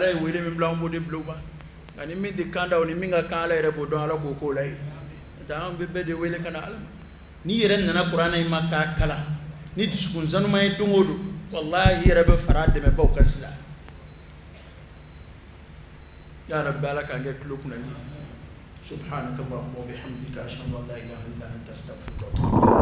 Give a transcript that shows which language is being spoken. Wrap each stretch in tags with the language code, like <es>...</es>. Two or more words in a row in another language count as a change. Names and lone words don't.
<bm>ye wele min bila an b'o de bila u ma nka ni min tɛ kan da o ni min ka kan ala yɛrɛ b'o dɔn ala k'o k'o la yen n'o tɛ an bɛ bɛɛ de wele ka na ala ma n'i yɛrɛ nana kuranɛ in ma k'a kalan ni dusukun sanuma ye don o don walahi i yɛrɛ bɛ fara dɛmɛbaw kan sisan</bm> <ar>يا ربي</ar> <bm>ala k'an kɛ tulo kunnandi</bm> <ar>سبحانك اللهم وبحمدك أشهد أن لا إله إلا أنت أستغفرك وأتوب</ar>